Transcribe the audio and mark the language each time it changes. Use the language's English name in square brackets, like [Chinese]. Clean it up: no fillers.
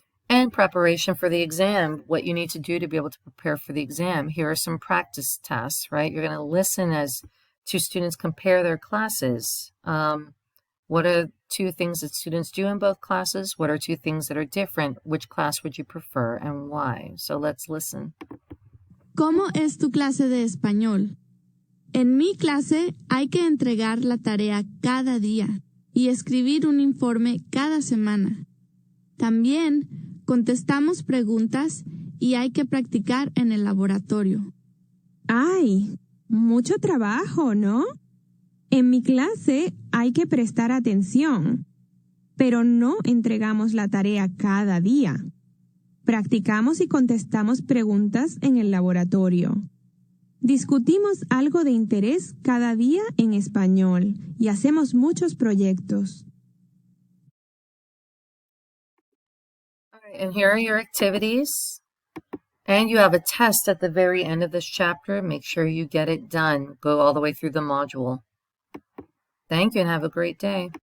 [English] And preparation for the exam, what you need to do to be able to prepare for the exam. Here are some practice tasks, right? You're going to listen as two students compare their classes. What are 2 things that students do in both classes? What are 2 things that are different? Which class would you prefer and why? So let's listen. [Spanish] ¿Cómo es tu clase de español? En mi clase hay que entregar la tarea cada día y escribir un informe cada semana. También contestamos preguntas y hay que practicar en el laboratorio. ¡Ay! Mucho trabajo, ¿no? En mi clase hay que prestar atención, pero no entregamos la tarea cada día. Practicamos y contestamos preguntas en el laboratorio. Discutimos algo de interés cada día en español y hacemos muchos proyectos. [English] And here are your activities. And you have a test at the very end of this chapter. Make sure you get it done. Go all the way through the module. Thank you and have a great day.